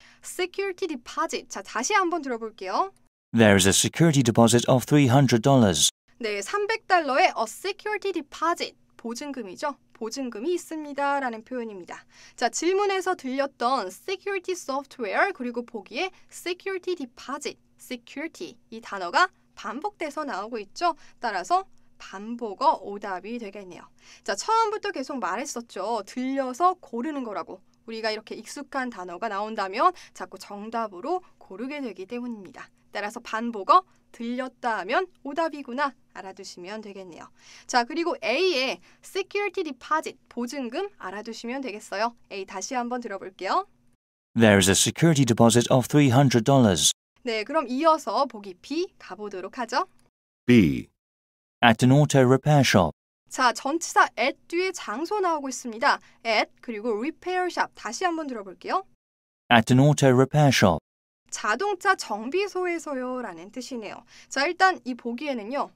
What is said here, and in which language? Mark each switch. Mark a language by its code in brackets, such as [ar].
[ko] security deposit. 자, 다시 한번 들어볼게요. [en] There is a security deposit of $300. [ko] 네, $300의 a security deposit, 보증금이죠. 보증금이 있습니다 라는 표현입니다. 자, 질문에서 들렸던 security software 그리고 보기에 security deposit, security 이 단어가 반복돼서 나오고 있죠. 따라서 반복어 오답이 되겠네요. 자, 처음부터 계속 말했었죠. 들려서 고르는 거라고. 우리가 이렇게 익숙한 단어가 나온다면 자꾸 정답으로 고르게 되기 때문입니다. 따라서 반복어 들렸다 하면 오답이구나 알아두시면 되겠네요. 자, 그리고 A의 security deposit, 보증금 알아두시면 되겠어요. A 다시 한번 들어볼게요. [en] There is a security deposit of $300. [ko] 네, 그럼 이어서 보기 B 가보도록 하죠. [en] B, At an auto repair shop. [ko] 자, 전치사 at 뒤에 장소 나오고 있습니다. at 그리고 repair shop 다시 한번 들어볼게요. [en] At an auto repair shop. [ko] 자동차 정비소에서요 라는 뜻이네요. 자, 일단 이 보기에는요.